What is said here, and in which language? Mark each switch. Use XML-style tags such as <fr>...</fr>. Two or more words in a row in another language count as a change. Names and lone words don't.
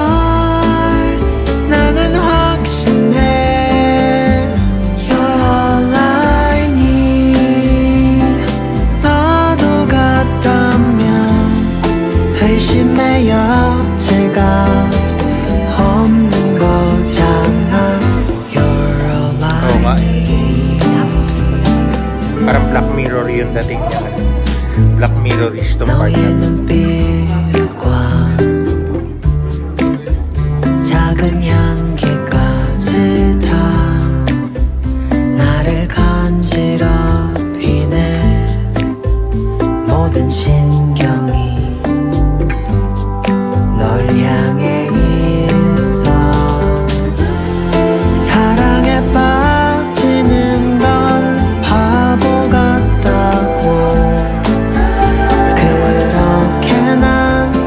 <ko>나는 확신해</ko> <en>You're all I need</en> <ko>너도 같다면 의심의 여지가 없는 거잖아</ko> <en>You're all</en> <tl>Oo</tl> <en>I</en> <tl>nga.</tl> <en>need</en> <tl>Parang Black Mirror yung dating niya. Black Mirror-ish tong part</tl> <ko>너의</ko> <tl>na to.</tl> <ko>눈빛과 작은 향기까지 다 나를 간지럽히네 모든 신경이 널 향해 있어 사랑에 빠지는 건 바보 같다고 그렇게 난</ko>